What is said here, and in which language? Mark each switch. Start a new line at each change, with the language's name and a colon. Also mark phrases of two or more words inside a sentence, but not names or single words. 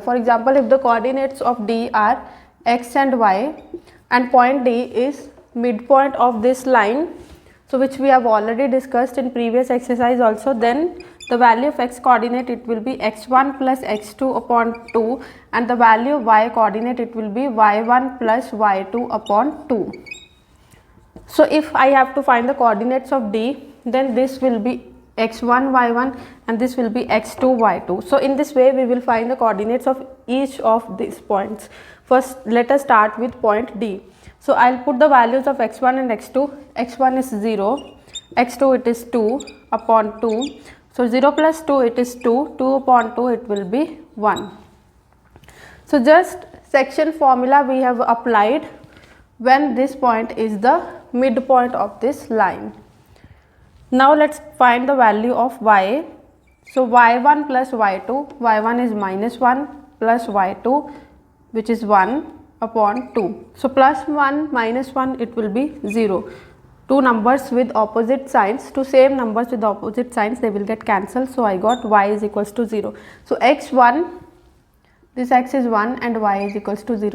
English: For example, if the coordinates of D are x and y and point D is midpoint of this line, so which we have already discussed in previous exercise also, then the value of x coordinate, it will be x1 plus x2 upon 2, and the value of y coordinate, it will be y1 plus y2 upon 2. So if I have to find the coordinates of D, then this will be x1 y1 and this will be x2 y2. So in this way we will find the coordinates of each of these points. First let us start with point D. So I'll put the values of x1 and x2. x1 is 0, x2 it is 2 upon 2. So 0 plus 2 it is 2, 2 upon 2 it will be 1. So just section formula we have applied when this point is the midpoint of this line. Now let's find the value of y. So y1 plus y2, y1 is minus 1 plus y2 which is 1 upon 2. So plus 1 minus 1 it will be 0. Two numbers with opposite signs, two same numbers with opposite signs, they will get cancelled. So I got y is equals to 0. So x1, this x is 1 and y is equals to 0.